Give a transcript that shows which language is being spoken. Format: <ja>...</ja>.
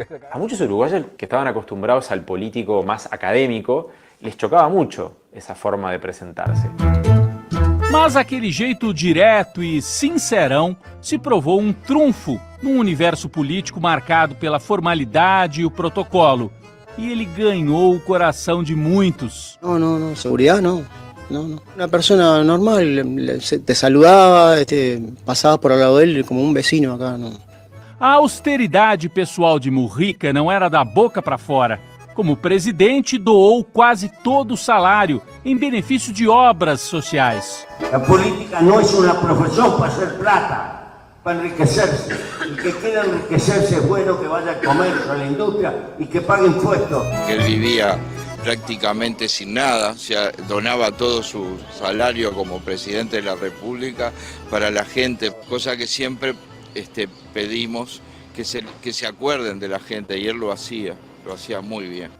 <es>A muchos uruguayos que estaban acostumbrados al político más académico, les chocaba mucho esa forma de presentarse.</es> <pt>Mas aquele jeito direto e sincerão se provou um trunfo num universo político marcado pela formalidade e o protocolo. E ele ganhou o coração de muitos.</pt> <es>No, seguridad no. Una persona normal, te saludaba, pasaba por al lado de él como un vecino acá. No.</es> <pt>A austeridade pessoal de Mujica não era da boca para fora. Como presidente, doou quase todo o salário em benefício de obras sociais. A política não é uma profissão para</pt> <es>hacer plata, para enriquecerse. El que quiera enriquecerse es bueno que vaya al comercio, a la industria y que pague impuestos. Él vivía prácticamente sin nada, o sea, donaba todo su salario como presidente de la República para la gente, cosa que siempre pedimos que se acuerden de la gente, y él lo hacía muy bien.</es>